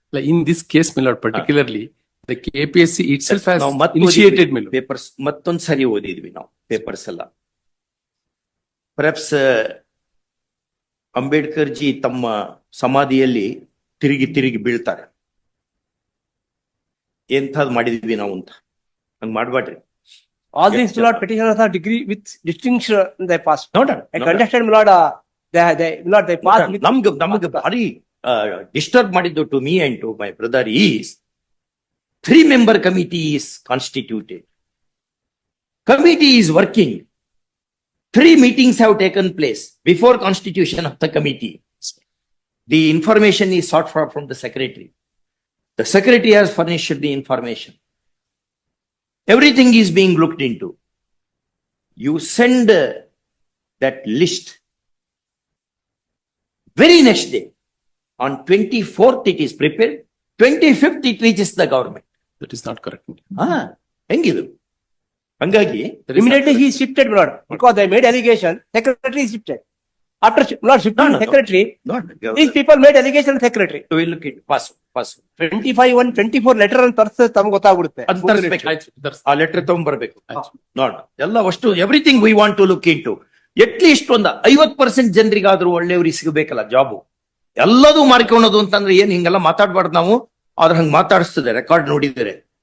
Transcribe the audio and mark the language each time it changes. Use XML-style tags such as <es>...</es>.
<en>in this case milord particularly the KPSC itself has initiated</en> <kn>papers ಮತ್ತೊಂದ್ ಸರಿ ಓದಿದ್ವಿ ನಾವು papers ಎಲ್ಲ. ಪರ್ಹ್ಯಾಪ್ಸ್ ಅಂಬೇಡ್ಕರ್ ಜಿ ತಮ್ಮ ಸಮಾಧಿಯಲ್ಲಿ ತಿರುಗಿ ತಿರುಗಿ ಬೀಳ್ತಾರೆ. ಎಂಥದ್ ಮಾಡಿದ್ವಿ ನಾವು ಅಂತ. ಹಂಗ್ ಮಾಡ್ಬೇಡ್ರಿ.</kn> <en>All these Milord petitioners are degree with distinction they passed.</en> <kn>ನೋಡೋಣ.</kn> <en>I contested Milord, they passed.</en> <kn>ನಮ್ಗೆ ಭಾರಿ ಡಿಸ್ಟರ್ಬ್ ಮಾಡಿದ್ದು</kn> <en>To me and to my brother is 3-member committee is constituted. Committee is working. 3 meetings have taken place before constitution of the committee. The information is sought for from the secretary. The secretary has furnished the information. Everything is being looked into. You send that list. Very next day, on 24th it is prepared. 25th it reaches the government. That is not correct.</en> <kn>ಹೆಂಗಿದು? ಹಂಗಾಗಿ</kn> <en>Immediately he is shifted, Milord, because they made allegation. Secretary is shifted. After Milord shifting secretary, these people made allegation to secretary. we look at pass</en> <kn>25/1/24 letter ಅಂತ ತರ್ಸ ತಮ್ಗೆ ಗೊತ್ತಾಗ್ಬಿಡುತ್ತೆ. ಆ letter ತಗೊಂಡ್ಬರ್ಬೇಕು. ನೋಡ ಎಲ್ಲ ಅಷ್ಟು</kn> <en>Everything we want to look into.</en> <kn>At least ಒಂದು 50% ಜನರಿಗಾದ್ರೂ ಒಳ್ಳೆಯವ್ರಿಗೆ ಸಿಗಬೇಕಲ್ಲ job. ಎಲ್ಲದೂ ಮಾರ್ಕೊಳ್ಳೋದು ಅಂತಂದ್ರೆ ಏನ್ ಹಿಂಗೆಲ್ಲ ಮಾತಾಡ್ಬಾರ್ದು ನಾವು. ಆದ್ರೆ ಹಂಗ್ ಮಾತಾಡಿಸ್ತದೆ ರೆಕಾರ್ಡ್ ನೋಡಿದರೆ.</kn>